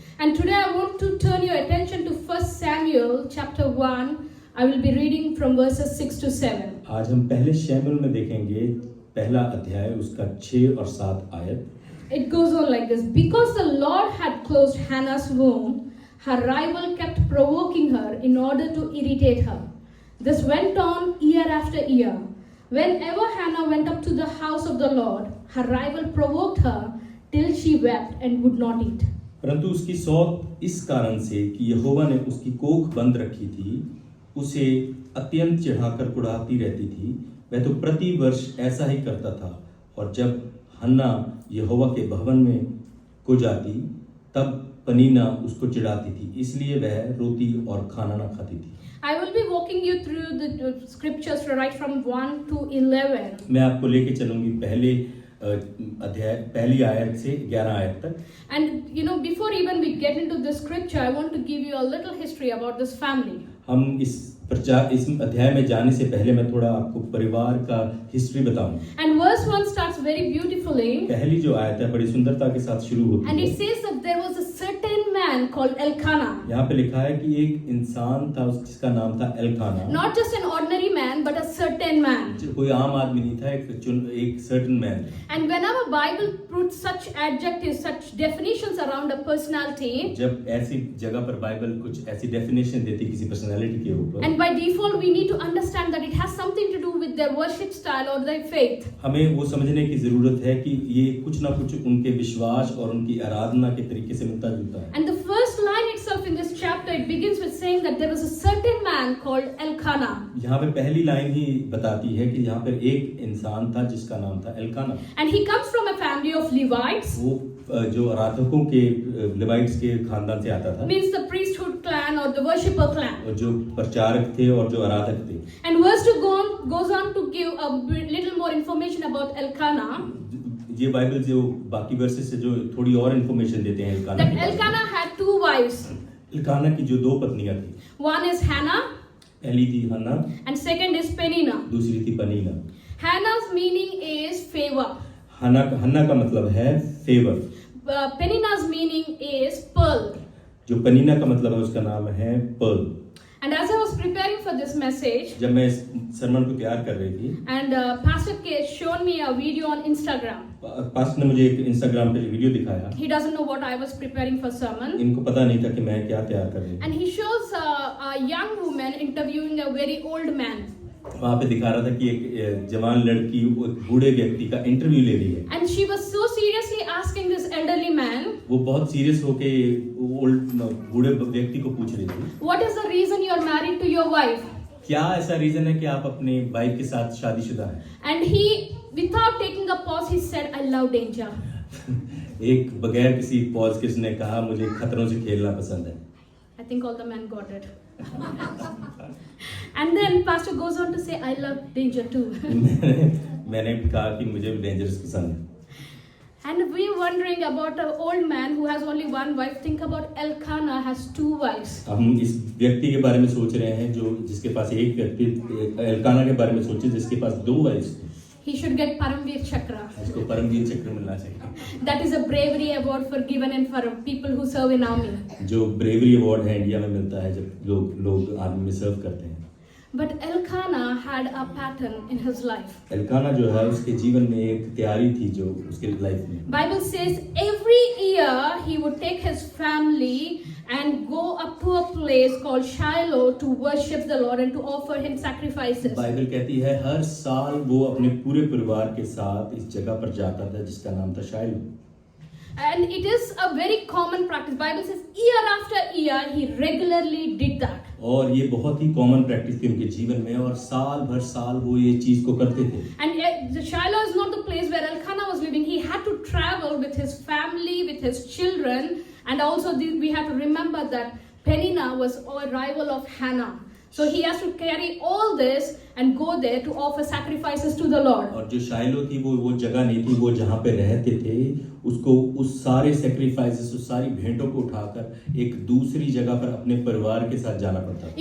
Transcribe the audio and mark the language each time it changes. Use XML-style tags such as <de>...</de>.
<en>And today I want to turn your attention to 1 Samuel chapter 1. I will be reading from verses 6 to 7.</en> <hi>आज हम पहले शमूएल में देखेंगे पहला अध्याय उसका 6 और 7 आयत।</hi> <en>It goes on like this. Because the Lord had closed Hannah's womb, her rival kept provoking her in order to irritate her. This went on year after year. Whenever Hannah went up to the house of the Lord, her rival provoked her till she wept and would not eat.</en> <hi>परंतु उसकी सौत इस कारण से कि यहोवा ने उसकी कोख बंद रखी थी, उसे अत्यंत चिढ़ाकर कुढ़ाती रहती थी। वह तो प्रति वर्ष ऐसा ही करता था, और जब हन्ना यहोवा के भवन में को जाती तब पनीना उसको चिढ़ाती थी, इसलिए वह रोती और खाना न खाती थी।</hi> <en>I will be walking you through the scriptures right from 1 to 11.</en> <hi>मैं आपको लेके चलूंगी पहले अध्याय पहली आयत से 11 आयत तक।</hi> <en>And before even we get into the scripture, I want to give you a little history about this family.</en> <hi>हम इस अध्याय में जाने से पहले मैं थोड़ा आपको परिवार का हिस्ट्री बताऊं।</hi> <en>And verse 1 starts very beautifully.</en> <hi>पहली जो आयत है बड़ी सुंदरता के साथ शुरू होती है।</hi> <en>And it says that there was a certain man called Elkanah.</en> <hi>यहाँ पे लिखा है कि एक इंसान था जिसका नाम था Elkanah.</hi> <en>Not just an ordinary man, but a certain man.</en> <hi>कोई आम आदमी नहीं था, एक</hi> <en>certain man। And whenever Bible puts such adjectives, such definitions around a personality,</en> <hi>जब ऐसी जगह पर बाइबल कुछ ऐसी डेफिनेशन देती किसी पर्सनालिटी के ऊपर,</hi> <en>and by default we need to understand that it has something to do with their worship style or their faith.</en> <hi>हमें वो समझने की जरूरत है कि ये कुछ ना कुछ उनके विश्वास और उनकी आराधना के तरीके से मिलता जुलता है।</hi> <en>And the first line itself in this chapter, it begins with saying that there was a certain man called Elkanah.</en> <hi>यहाँ पे पहली लाइन ही बताती है कि यहाँ पर एक इंसान था जिसका नाम था Elkanah.</hi> <en>And he comes from a family of Levites.</en> <hi>वो जो आराधकों के लेवाइट्स के खानदान से आता था।</hi> <en>Means the priesthood clan or the worshipper clan.</en> <hi>और जो प्रचारक थे और जो आराधक थे।</hi> <en>And verse 2 goes on to give a little more information about Elkanah.</en> <hi>ये बाइबल जो बाकी वर्सेस से जो थोड़ी और इन्फॉर्मेशन देते हैं Elkanah.</hi> <en>That Elkanah had two wives.</en> <hi>Elkanah की जो दो पत्नियां थी।</hi> <en>One is Hannah.</en> <hi>पहली थी हन्ना।</hi> <en>And second is Peninnah.</en> <hi>दूसरी थी पनीना।</hi> <en>Hannah's meaning is favor.</en> <hi>हन्ना का मतलब है favour.</hi> <en>Peninnah's meaning is pearl.</en> <hi>जो पनीना का मतलब है उसका नाम है Perl.</hi> <en>And as I was preparing for this message,</en> <hi>जब मैं इस सरमन को तैयार कर रही थी,</hi> <en>and Pastor K shown me a video on Instagram.</en> <hi>Pastor ने मुझे एक इंस्टाग्राम पे वीडियो दिखाया।</hi> <en>He doesn't know what I was preparing for sermon.</en> <hi>इनको पता नहीं था कि मैं क्या तैयार कर रही थी।</hi> <en>And he shows a young woman interviewing a very old man.</en> <hi>वहाँ पे दिखा रहा था कि एक जवान लड़की एक बूढ़े व्यक्ति का इंटरव्यू ले रही है।</hi> <en>And she was so seriously asking this elderly man.</en> <hi>वो बहुत सीरियस होके बूढ़े व्यक्ति को पूछ रही थी।</hi> <en>What is the reason you are married to your wife?</en> <hi>क्या ऐसा रीजन है कि आप अपने वाइफ के साथ शादीशुदा हैं?</hi> <en>And he, without taking a pause, he said, "I love danger."</en> <hi>एक बगैर किसी पॉज के उसने कहा मुझे खतरों से खेलना पसंद है।</hi> <en>I think all the men got it. And then pastor goes on to say, "I love danger too."</en> <hi>मैंने कहा कि मुझे भी डेंजरस पसंद है।</hi> <en>And we wondering about an old man who has only one wife. Think about Elkanah has two wives.</en> <hi>हम इस व्यक्ति के बारे में सोच रहे हैं जो जिसके पास एक व्यक्ति, एल्काना के बारे में सोचे जिसके पास दो वाइफ्स थी।</hi> <en>He should get Paramveer Chakra.</en> <hi>उसको परमवीर चक्र मिलना चाहिए।</hi> <en>That is a bravery award for given and for people who serve in army.</en> <hi>जो ब्रेवरी अवार्ड है इंडिया में मिलता है जब लोग आर्मी में सर्व करते हैं।</hi> <en>But Elkanah had a pattern in his life.</en> <hi>Elkanah जो है उसके जीवन में एक तैयारी थी जो उसके लाइफ में।</hi> <en>Bible says every year he would take his family and go up to a place called Shiloh to worship the Lord and to offer him sacrifices.</en> <hi>Bible कहती है हर साल वो अपने पूरे परिवार के साथ इस जगह पर जाता था जिसका नाम था शाइलो।</hi> <en>And it is a very common practice. Bible says year after year he regularly did that.</en> <hi>और ये बहुत ही कॉमन प्रैक्टिस थी उनके जीवन में और साल भर साल वो ये चीज को करते थे।</hi> <en>And the Shiloh is not the place where Elkanah was living. He had to travel with his family, with his children, and also we have to remember that Peninnah was a rival of Hannah. So he has to carry all this and go there to offer sacrifices to the Lord.</en> <hi>और जो शाइलो थी वो जगह नहीं थी, वो जहाँ पे रहते थे उसको उस सारे सैक्रिफाइसेस उस सारी भेंटों को उठाकर एक दूसरी जगह पर अपने परिवार के साथ जाना पड़ता था।</hi>